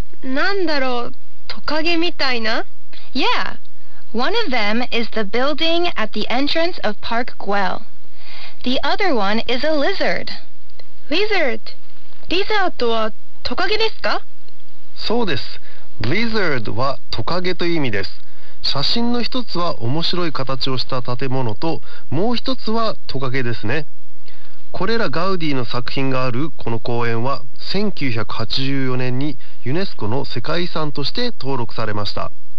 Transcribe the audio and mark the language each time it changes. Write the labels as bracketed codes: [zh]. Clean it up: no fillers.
[ja] なんだろう、トカゲみたいな? [en] Yeah, one of them is the building at the entrance of Park Güell. The other one is a lizard. Lizard? [ja] リザードはトカゲですか? そうです。Lizard はトカゲという意味です。写真の一つは面白い形をした建物と、もう一つはトカゲですね。これらガウディの作品があるこの公園は1984年にユネスコの世界遺産として登録されました。